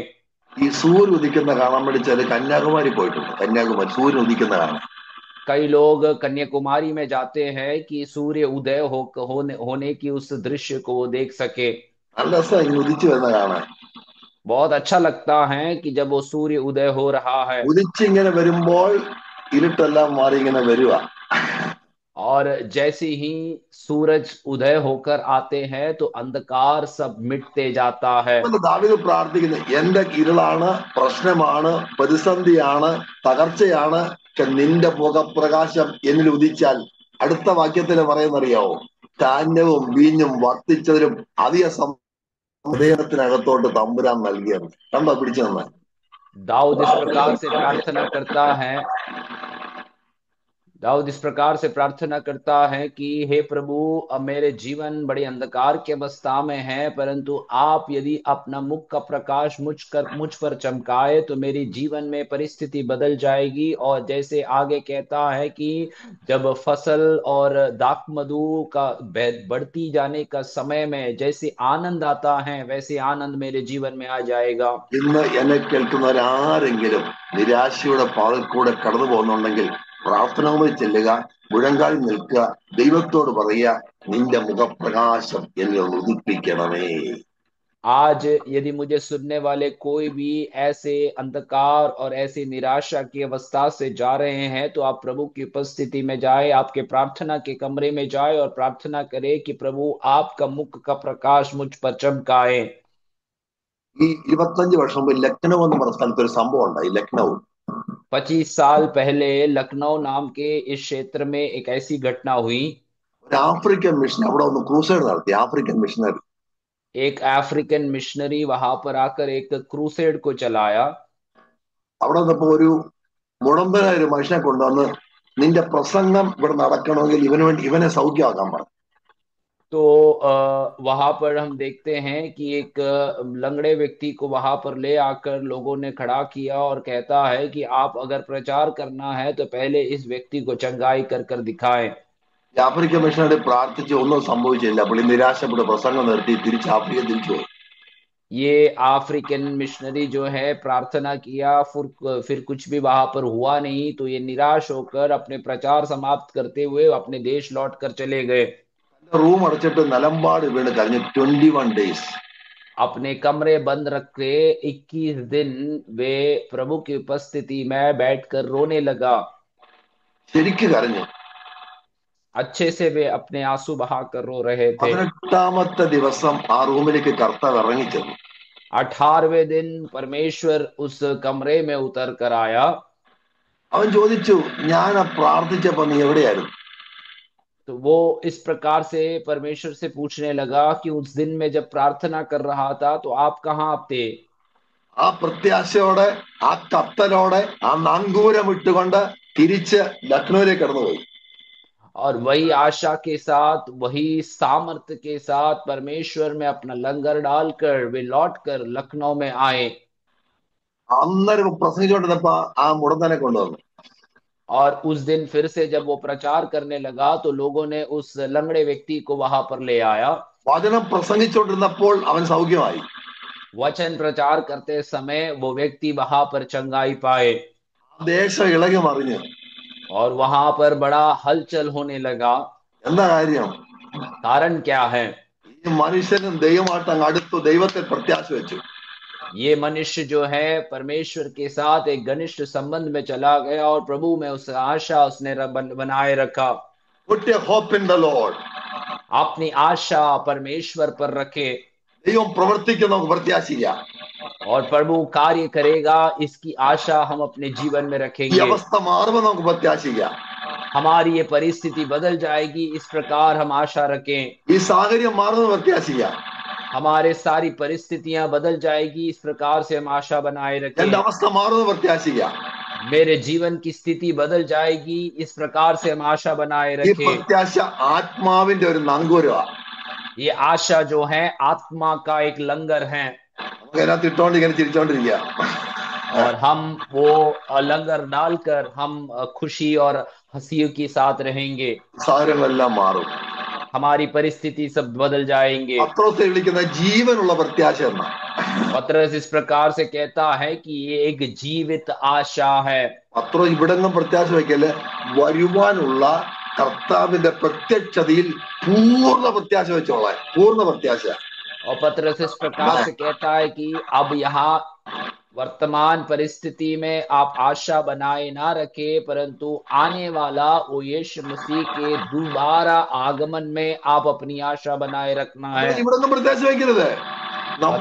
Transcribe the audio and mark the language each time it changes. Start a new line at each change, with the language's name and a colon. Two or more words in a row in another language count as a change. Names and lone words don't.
Malayalam: ഈ സൂര്യൻ ഉദിക്കുന്ന കാണാൻ വേണ്ടി ചില കന്യാകുമാരി പോയിട്ടുണ്ട്. കന്യാകുമാരി സൂര്യൻ ഉദിക്കുന്ന കാണാൻ.
Hindi: कई लोग कन्याकुमारी में जाते हैं कि सूर्य उदय होने की उस दृश्य को वो देख सके।
Malayalam: നല്ല രസം ഇങ്ങനെ ഉദിച്ചു വരുന്ന കാണാൻ.
Hindi: बहुत अच्छा लगता है कि जब वो सूर्य उदय हो रहा है
Malayalam: ഉദിച്ചിങ്ങനെ വരുമ്പോൾ ഇരുട്ടെല്ലാം മാറി ഇങ്ങനെ വരുക.
Hindi: और जैसे ही सूरज उदय होकर आते हैं तो अंधकार सब मिटते जाता है।
Malayalam: ദാവീദ് പ്രാർത്ഥിക്കുന്നത് എന്റെ ഇരുളാണ്, പ്രശ്നമാണ്, പ്രതിസന്ധിയാണ്, തകർച്ചയാണ്, പക്ഷെ നിന്റെ മുഖപ്രകാശം എന്നിൽ ഉദിച്ചാൽ അടുത്ത വാക്യത്തിൽ പറയുന്നറിയാവോ, ധാന്യവും വീഞ്ഞും വർദ്ധിച്ചതിലും അധിക ഹൃദയത്തിനകത്തോട്ട് തമ്പുരാൻ നൽകിയത്. കണ്ടോ, പിടിച്ചു തന്നെ.
Hindi: दाऊद इस प्रकार से प्रार्थना करता है दाऊद इस प्रकार से प्रार्थना करता है कि हे प्रभु, अब मेरे जीवन बड़े अंधकार के अवस्था में है, परंतु आप यदि अपना मुख का प्रकाश मुझ पर चमकाए तो मेरी जीवन में परिस्थिति बदल जाएगी। और जैसे आगे कहता है कि जब फसल और दाख मधु का बढ़ती जाने का समय में जैसे आनंद आता है वैसे आनंद मेरे जीवन में आ जाएगा।
Malayalam: ഇന്ന് എന്നെ കേൾക്കുന്നവരാരെങ്കിലും നിരാശയുടെ പാതൽ കൂടെ കടന്നു പോകുന്നുണ്ടെങ്കിൽ പ്രാർത്ഥനവുമായി ചെല്ലുക, മുഴങ്കാൽ നിൽക്കുക, ദൈവത്തോട് പറയുക, നിന്റെ മുഖപ്രകാശം എന്നെ ഉദിപ്പിക്കണമേ.
Hindi: आज यदि मुझे सुनने वाले कोई भी ऐसे अंधकार और ऐसी निराशा की अवस्था से जा रहे हैं तो आप प्रभु की उपस्थिति में जाए, आपके प्रार्थना के कमरे में जाए और प्रार्थना करें कि प्रभु आपका मुख का प्रकाश मुझ पर चमकाए।
Malayalam: ഈ 25 വർഷം മുമ്പ് ലക്നൗ എന്ന് പറഞ്ഞ സ്ഥലത്ത് ഒരു സംഭവം ഉണ്ടായി. ലക്നൗ
Hindi: 25 साल पहले लखनऊ नाम के इस क्षेत्र में एक ऐसी घटना हुई।
Malayalam: ഒരു ആഫ്രിക്കൻ മിഷൻ അവിടെ ഒന്ന് ക്രൂസൈഡ് നടത്തി. ആഫ്രിക്കൻ മിഷനറി
Hindi: एक अफ्रीकन मिशनरी वहां पर आकर एक क्रूसेड को चलाया।
Malayalam: അവിടെ വന്നപ്പോ ഒരു മുടമ്പനായ ഒരു മനുഷ്യനെ കൊണ്ടുവന്ന് നിന്റെ പ്രസംഗം ഇവിടെ നടക്കണമെങ്കിൽ ഇവന് വേണ്ടി ഇവനെ സൗഖ്യമാക്കാൻ പറഞ്ഞു.
Hindi: तो वहां पर हम देखते हैं कि एक लंगड़े व्यक्ति को वहां पर ले आकर लोगों ने खड़ा किया और कहता है कि आप अगर प्रचार करना है तो पहले इस व्यक्ति को चंगाई कर कर दिखाएं।
Malayalam: ഈ ആഫ്രിക്കൻ മിഷനറി പ്രാർത്ഥിച്ച് ഒന്നും സംഭവിച്ചില്ല. പുള്ളി നിരാശപ്പെട്ട് പ്രസംഗം നിർത്തി തിരിച്ച് ആഫ്രിക്ക തിരിച്ചു പോയി.
Hindi: ये अफ्रीकन मिशनरी जो है प्रार्थना किया, फिर कुछ भी वहां पर हुआ नहीं, तो ये निराश होकर अपने प्रचार समाप्त करते हुए अपने देश लौट कर चले गए।
Malayalam: റൂം അടച്ചിട്ട് നിലമ്പാട് വീണ് കരഞ്ഞു 21 days.
Hindi: अपने कमरे बंद रख के 21 दिन वे प्रभु की उपस्थिति में बैठकर रोने लगा।
Malayalam: ശരിക്ക് കരഞ്ഞു.
Hindi: अच्छे से वे अपने आंसू बहाकर रो रहे थे।
Malayalam: 18ാമത്തെ ദിവസം ആ റൂമിലേക്ക് കർത്താവ് ഇറങ്ങിച്ചെന്നു.
Hindi: 18वें दिन परमेश्वर उस कमरे में उतर कर आया।
Malayalam: അവൻ ചോദിച്ചു, ഞാൻ ആ പ്രാർത്ഥിച്ചപ്പോ നീ എവിടെയായിരുന്നു?
Hindi: तो वो इस प्रकार से परमेश्वर से पूछने लगा कि उस दिन में जब प्रार्थना कर रहा था तो आप कहाँ थे।
Malayalam: ആ പ്രത്യാശയോടെ, ആ കത്തലോടെ, ആ നങ്കൂരം ഇട്ടുകൊണ്ട് തിരിച്ച് ലക്നൌവിലേക്ക് കടന്നുപോയി.
Hindi: और वही आशा के साथ, वही सामर्थ्य के साथ परमेश्वर में अपना लंगर डालकर वे लौट कर लखनऊ में आए।
Malayalam: അന്നേരം പ്രസംഗിച്ചുകൊണ്ടിരുന്നപ്പോ ആ മുടന്തനെ കൊണ്ടുവന്നു.
Hindi: और उस दिन फिर से जब वो प्रचार करने लगा तो लोगों ने उस लंगड़े व्यक्ति को वहां पर ले आया।
Malayalam: വചനം പ്രസംഗിച്ചുകൊണ്ടിരുന്നപ്പോൾ അവൻ സൗഖ്യമായി.
Hindi: वचन प्रचार करते समय वो व्यक्ति वहां पर चंगाई पाए
Malayalam: ദേശം ഇളകി മറിഞ്ഞു.
Hindi: और वहां पर बड़ा हलचल होने लगा।
Malayalam: എന്താ കാര്യം?
Hindi: कारण क्या है?
Malayalam: ഈ മനുഷ്യനും ദൈവമായിട്ട് അങ്ങ് അടുത്തു ദൈവത്തെ പ്രത്യാശ വെച്ചു.
Hindi: ये मनुष्य जो है परमेश्वर के साथ एक घनिष्ठ संबंध में चला गया और प्रभु में उस आशा उसने बनाए रखा।
English: Put your hope in the Lord.
Hindi: अपनी आशा परमेश्वर पर रखे
Malayalam: ദൈവം പ്രവർത്തിക്കും, നമുക്ക് പ്രത്യാശിക്കാം.
Hindi: और प्रभु कार्य करेगा, इसकी आशा हम अपने जीवन में
Malayalam: ഈ
Hindi: रखेंगे।
Malayalam: അവസ്ഥ മാറുമ്പോൾ നമുക്ക് പ്രത്യാശിക്കാം.
Hindi: हमारी ये परिस्थिति बदल जाएगी, इस प्रकार हम आशा रखें।
Malayalam: ഈ സാഹചര്യം മാറുന്നത് പ്രത്യാശിക്കാം.
Hindi: हमारे सारी परिस्थितियां बदल जाएगी, इस प्रकार से हम आशा बनाए
Malayalam: എന്റെ
Hindi: रखें।
Malayalam: അവസ്ഥ മാറുന്നത് പ്രത്യാശിക്കാം.
Hindi: मेरे जीवन की स्थिति बदल जाएगी, इस प्रकार से हम आशा बनाए
Malayalam: ഈ
Hindi: रखें।
Malayalam: പ്രത്യാശ ആത്മാവിന്റെ ഒരു നങ്കൂരമാണ്.
Hindi: ये आशा जो है आत्मा का एक लंगर है
Malayalam: നമുക്ക് അതിനകത്ത് ഇട്ടോണ്ട് ഇങ്ങനെ ചിരിച്ചോണ്ടിരിക്കുക.
Hindi: और हम वो लंगर डालकर हम खुशी और हंसी के साथ रहेंगे।
Malayalam: സാഹചര്യങ്ങളെല്ലാം മാറും.
Hindi: हमारी परिस्थिति सब बदल जाएंगे।
Malayalam: പത്രോസെ വിളിക്കുന്ന ജീവനുള്ള പ്രത്യാശ എന്ന.
Hindi: पतरस इस प्रकार से कहता है कि ये एक जीवित आशा है।
Malayalam: പത്രോസ് ഇവിടെങ്ങും പ്രത്യാശ വയ്ക്കല്, വരുവാനുള്ള കർത്താവിന്റെ പ്രത്യക്ഷതയിൽ പൂർണ്ണ പ്രത്യാശ വെച്ചോളാൻ. പൂർണ്ണ പ്രത്യാശ.
Hindi: और पतरस इस प्रकार से कहता है कि अब यहाँ वर्तमान परिस्थिति में आप आशा बनाए ना रखे, परंतु आने वाला वो यीशु मसीह के दोबारा आगमन में आप अपनी आशा बनाए रखना है।
Malayalam: ഇവിടെങ്ങും പ്രത്യാശ വയ്ക്കരുത്. നമ്മൾ